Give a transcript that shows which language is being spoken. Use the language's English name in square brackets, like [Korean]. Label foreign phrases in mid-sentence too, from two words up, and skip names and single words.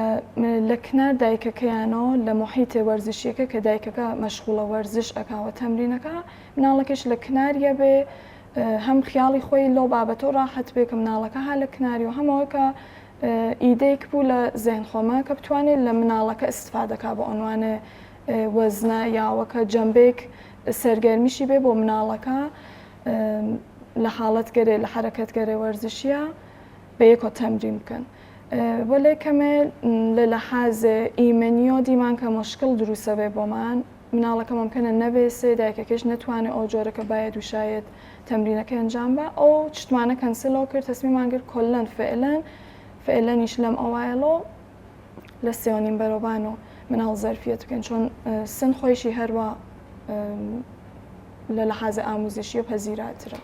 [Central Kurdish] لە کنار دایکەکەیانەوە لە محیتێ وەرزشیەکە کە دایکەکە مەشغوڵە وەرزش ئەکاوە تەمرینەکە مناڵەکەش لە کناریە بێ هەم خیاڵی خۆی لەو بابەتەوە ڕاحەت بێ کە مناڵەکە ها لە کناری و هەمەوە کە ئیدەیەک بوو لە زێن خۆمە کە بتوانێت لە مناڵەکە ئستفادەکە بە عنوانە وەزنە یاوەکە جەمبێک سەرگەرمیشی بێ بۆ مناڵەکە لە حاڵەت گەرێ لە حرەکەت گەرێ وەرزشیە بە یەکۆ تەمرین بکەن. وەلێ کەمێ لە لەحازێ ئیمەنیۆ دیمان کە مشکل دروسە بێ بۆمان مناڵەکە ممکنە نەبێ سێ دایکەکەش نەتوانێت ئەو جۆرەکە باید و شاید تەمرینەکە ئەنجام بە ئەو شتمانە کەنسلەوە کرد تەسمیمان کرد کۆلەن فعلەنیش لەم ئەوایڵۆ لە 3.5 بەرەبان و مناڵ زەرفیەت بکەن چۆن سن خۆیشی هەروە لە لەحازە ئاموزشی و پەزیراترە.